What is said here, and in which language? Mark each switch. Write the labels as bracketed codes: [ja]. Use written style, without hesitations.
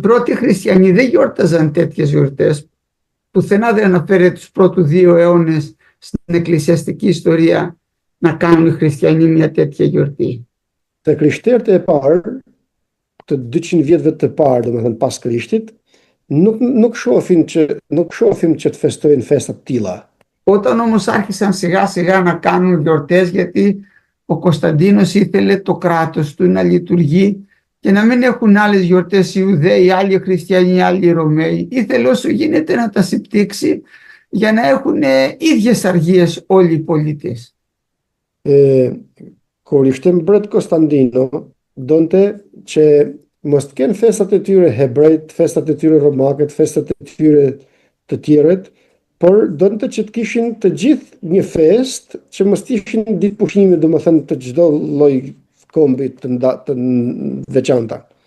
[el] πρώτοι χριστιανοί δεν γιόρταζαν τέτοιες γιορτές. Πουθενά δεν αναφέρεται τους πρώτους 2 αιώνες στην εκκλησιαστική ιστορία να κάνουν οι χριστιανοί μια τέτοια γιορτή. [sq] Të krishterët e parë, të 200 vjetëve të parë, domethënë pas Krishtit, nuk shohim që të festojnë festa të tilla. [el] Όταν όμως άρχισαν σιγά σιγά να κάνουν γιορτές, γιατί ο Κωνσταντίνος ήθελε το κράτος του να λειτουργεί και να μην έχουν άλλες γιορτές οι Ιουδαίοι, άλλοι χριστιανοί, άλλοι Ρωμαίοι, ήθελε όσο γίνεται να τα συμπτύξει για να έχουν ίδιες αργίες όλοι οι πολίτες. [sq] Kur ishte mbret Konstantino, donte që mos të kenë festat e tyre hebrejt, festat e tyre romakët, festat e tyre të tjerët, por donte që të kishin të gjithë një fest që mos të ishin ditë pushimi, domethënë të çdo lloj kombi të veçanta.